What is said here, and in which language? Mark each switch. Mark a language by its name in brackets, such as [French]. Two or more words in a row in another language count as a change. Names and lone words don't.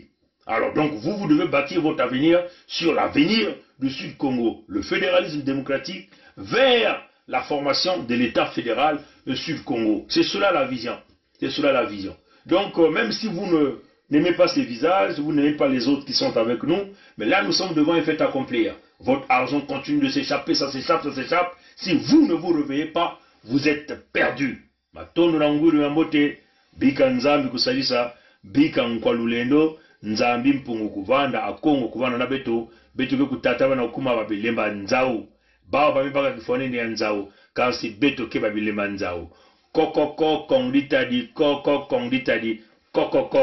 [French] Alors donc vous devez bâtir votre avenir sur l'avenir du Sud-Congo, le fédéralisme démocratique vers la formation de l'État fédéral du Sud-Congo. C'est cela la vision. C'est cela la vision. Donc même si vous n'aimez pas ces visages, vous n'aimez pas les autres qui sont avec nous, mais là nous sommes devant un fait accomplir. Votre argent continue de s'échapper, ça s'échappe, ça s'échappe. Si vous ne vous réveillez pas, vous êtes perdu. [Kongo] Matondo na nguru ya mote, bika nzambi kusalisa, bika nkwalulendo, nzambi mpungu kuvanda, akongo kuvanda na beto beto kutata wana ukuma babilemba nzao. Bao babibaka kifone ni nzao, kasi beto ke babilemba nzao. Kokoko kongditadi, koko kongditadi, kokoko kongditadi.